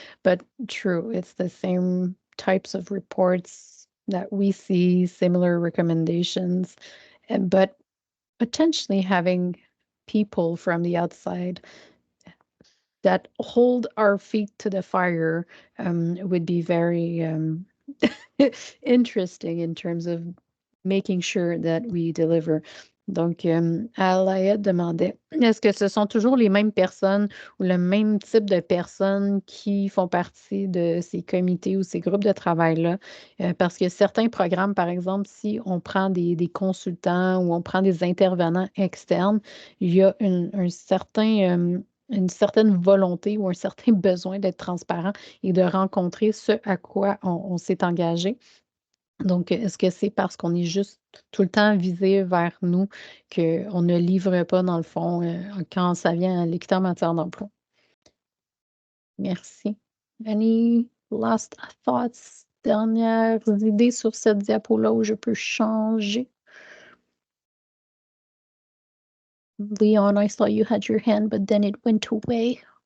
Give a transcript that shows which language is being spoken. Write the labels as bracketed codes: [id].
[en] But true, it's the same types of reports that we see, similar recommendations, but potentially having people from the outside that hold our feet to the fire would be very interesting in terms of making sure that we deliver. [fr] Donc, Alaya demandait, est-ce que ce sont toujours les mêmes personnes ou le même type de personnes qui font partie de ces comités ou ces groupes de travail-là? Parce que certains programmes, par exemple, si on prend des consultants ou on prend des intervenants externes, il y a un certain, une certaine volonté ou un certain besoin d'être transparent et de rencontrer ce à quoi on s'est engagé. Donc, est-ce que c'est parce qu'on est juste tout le temps visé vers nous qu'on ne livre pas, dans le fond, quand ça vient à l'équité en matière d'emploi? Merci. [en] Any last thoughts? [fr] Dernières idées sur cette diapo-là où je peux changer? [en] Leon, I saw you had your hand, but then it went away.